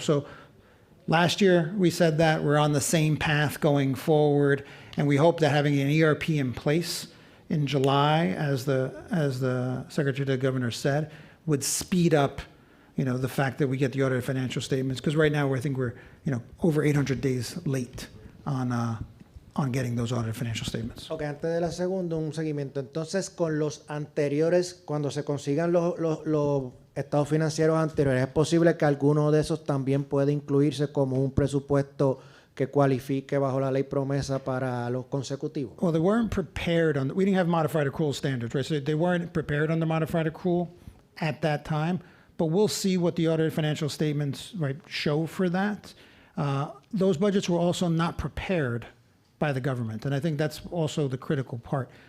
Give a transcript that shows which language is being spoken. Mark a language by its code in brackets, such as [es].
[en] So last year we said that we're on the same path going forward, and we hope that having an ERP in place in July, as the Secretary to the Governor said, would speed up the fact that we get the audited financial statements, because right now I think we're over 800 days late on getting those audited financial statements. [es] Ok, antes de la segunda, un seguimiento. Entonces, con los anteriores, cuando se consigan los estados financieros anteriores, ¿es posible que alguno de esos también pueda incluirse como un presupuesto que cualifique bajo la ley promesa para los consecutivos? [en] Well, they weren't prepared we didn't have modified accrual standards, right? So they weren't prepared on the modified accrual at that time. But we'll see what the audited financial statements show for that. Those budgets were also not prepared by the government, and I think that's also the critical part.